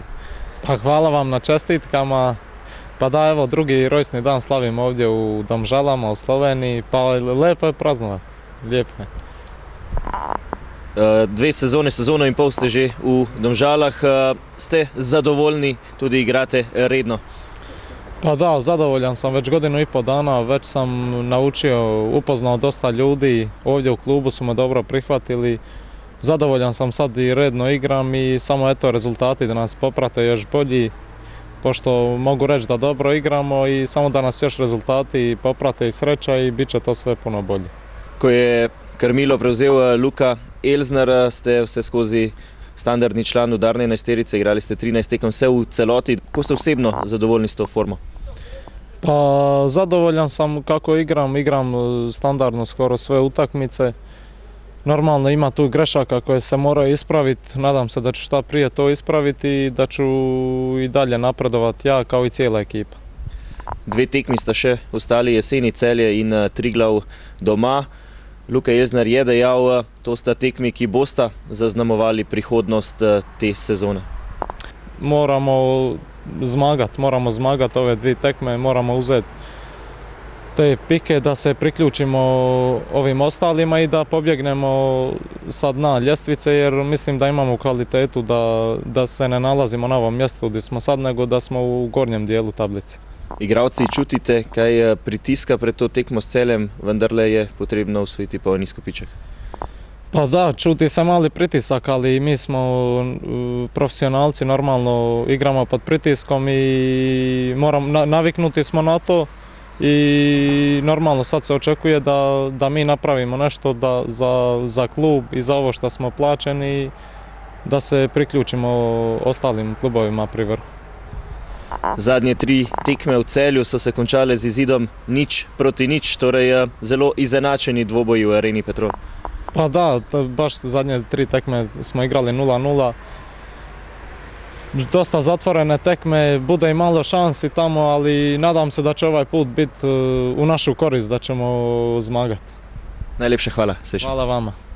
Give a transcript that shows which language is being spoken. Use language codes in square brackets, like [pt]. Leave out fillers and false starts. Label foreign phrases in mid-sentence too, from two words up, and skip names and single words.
[hr] Pa hvala vam na čestitkama. Pa da, evo, drugi [sl] rojstni dan [hr] slavim ovdje u Domžalama, u Sloveniji, pa [sl] lepo je praznovati, [hr] lijepo je. [sl] Dve sezone, sezono in pol ste že v Domžalah, ste zadovoljni, tudi igrate redno? [hr] Pa da, zadovoljan sam, već godinu i pol dana, već sam naučio, upoznao dosta ljudi, ovdje u klubu su me dobro prihvatili. Zadovoljan sam, sad i redno igram i samo eto rezultati da nas poprate još bolji, pošto mogu reći da dobro igramo i samo da nas još rezultati poprate i sreća i bit će to sve puno bolje. [sl] Ko je krmilo prevzel Luka Elzner, ste vse skozi standardni član udarne enajsterice, igrali ste 13 tekem, vse v celoti. Kako ste osebno zadovoljni s to formo? [hr] Pa zadovoljan sam kako igram standardno skoro sve utakmice. Normalno ima tu grešaka koje se moraju ispraviti, nadam se da ću šta prije to ispraviti i da ću i dalje napredovati ja kao i cijela ekipa. [sl] Dve tekmi sta še ostali, jeseni Celje in Triglav doma. Luka Elzner je dejal, to sta tekmi, ki bosta zaznamovali prihodnost te sezone. [hr] Moramo zmagati ove dvije tekme, moramo uzeti te pike da se priključimo ovim ostalima i da pobjegnemo sa dna ljestvice, jer mislim da imamo kvalitetu da se ne nalazimo na ovom mjestu gdje smo sad, nego da smo u gornjem dijelu tablice. [sl] Igralci, čutite kaj pritiska pred to tekmo s Celjem, vendarle je potrebno osvojiti polni izkupiček? [hr] Pa da, čuti se mali pritisak, ali mi smo profesionalci, normalno igramo pod pritiskom i naviknuti smo na to i normalno sad se očekuje da mi napravimo nešto za klub i za ovo što smo plaćeni, da se priključimo ostalim klubovima pri vrhu. [sl] Zadnje tri tekme v Celju so se končale z izidom 0-0, torej zelo izenačeni dvoboji v Areni Petrol. [hr] Pa da, baš zadnje tri tekme smo igrali 0-0. Dosta zatvorene tekme, bude i malo šansi tamo, ali nadam se da će ovaj put biti u našu korist, da ćemo zmagati. [sl] Najlepše hvala, srećno. [hr] Hvala vama.